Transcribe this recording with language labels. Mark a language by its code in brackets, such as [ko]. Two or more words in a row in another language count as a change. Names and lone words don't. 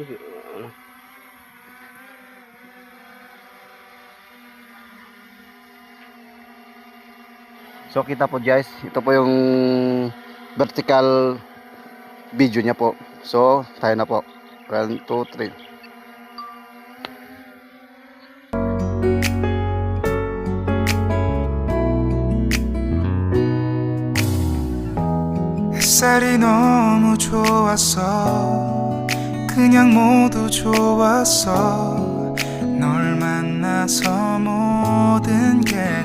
[tl] So kita po guys, ito po yung vertical video niya po. So tayo na po. 1, 2, 3. [ko] 햇살이 너무 좋았어. 그냥 모두 좋았어. 널 만나서 모든 게